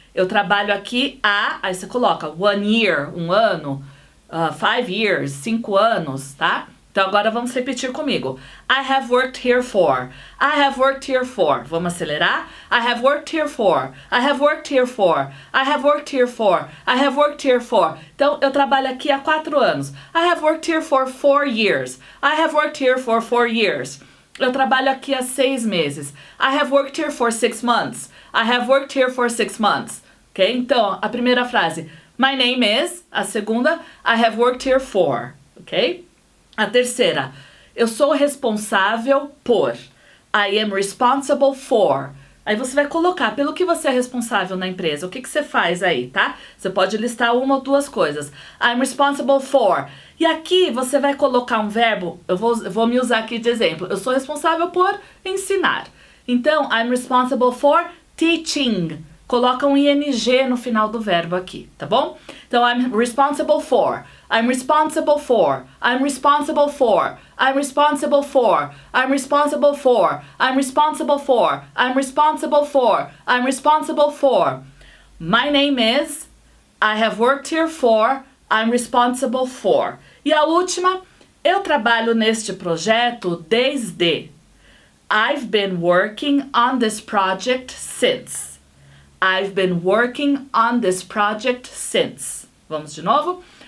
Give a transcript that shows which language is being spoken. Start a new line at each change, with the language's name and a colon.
Portuguese: Eu trabalho aqui há, aí você coloca
English: 1 year,
Portuguese: 1 ano,
English: 5 years,
Portuguese: 5 anos, tá? Então agora vamos repetir comigo.
English: I have worked here for. I have worked here for.
Portuguese: Vamos acelerar?
English: I have worked here for. I have worked here for. I have worked here for. I have worked here for.
Portuguese: Então eu trabalho aqui há 4 anos.
English: I have worked here for 4 years. I have worked here for 4 years.
Portuguese: Eu trabalho aqui há 6 meses.
English: I have worked here for 6 months. I have worked here for 6 months. Ok?
Portuguese: Então, a primeira frase,
English: my name is.
Portuguese: A segunda,
English: I have worked here for.
Portuguese: Ok? A terceira, eu sou responsável por.
English: I am responsible for.
Portuguese: Aí você vai colocar pelo que você é responsável na empresa. O que você faz aí, tá? Você pode listar 1 ou 2 coisas.
English: I'm responsible for.
Portuguese: E aqui você vai colocar um verbo. Eu vou me usar aqui de exemplo. Eu sou responsável por ensinar. Então,
English: I'm responsible for teaching.
Portuguese: Coloca um ing no final do verbo aqui, tá bom?
English: Então, I'm responsible for. I'm responsible for. I'm responsible for. I'm responsible for. I'm responsible for. I'm responsible for. I'm responsible for. I'm responsible for. My name is. I have worked here for. I'm responsible for.
Portuguese: E a última, eu trabalho neste projeto desde.
English: I've been working on this project since. I've been working on this project since.
Portuguese: Vamos de novo?